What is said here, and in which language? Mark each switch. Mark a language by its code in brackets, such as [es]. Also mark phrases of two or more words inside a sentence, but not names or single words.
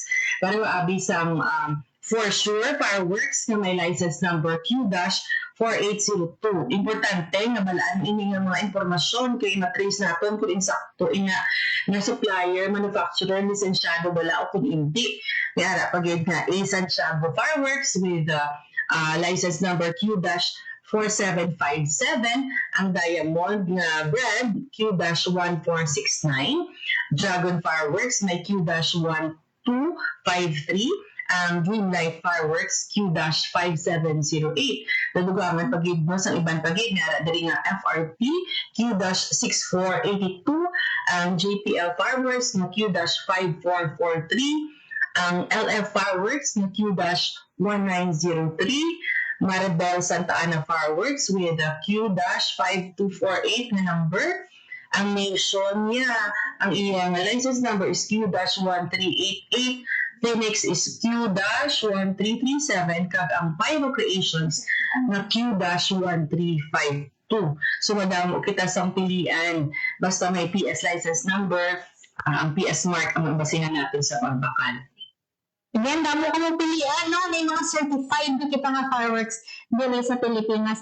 [hil] Pero abi sang For Sure Fireworks na may [en] license number [hil] Q-4802. Importante nga balaan ini nga mga impormasyon kay matrace naton kung insakto nga supplier, manufacturer, lisensyado bala o kung hindi. Kaya pagid nga A. Santiago Fireworks [en] with license number [hil] Q-4757, ang Diamond nga brand Q-1469, Dragon Fireworks may Q-1253, ang Dreamlight Fireworks Q-5708. Nadugangan pagid mo sa ibang pagid nga diri nga FRP Q-6482, ang JPL Fireworks na Q-5443, ang LF Fireworks na Q-1903, Maribel Santa Ana Fireworks [en] with a [hil] Q-5248 na number. Ang nation niya, ang iyang [en] license number is [hil] Q-1388. Phoenix is Q-1337 kag ang Pyro Creations na Q-1352. So madamo kita sang pilian basta may PS [en] license number, [hil] ang PS mark ang basihan natin sa pagbakal. Again, damo ko mo pilihan, no? May mga certified na kita nga fireworks dito sa Pilipinas.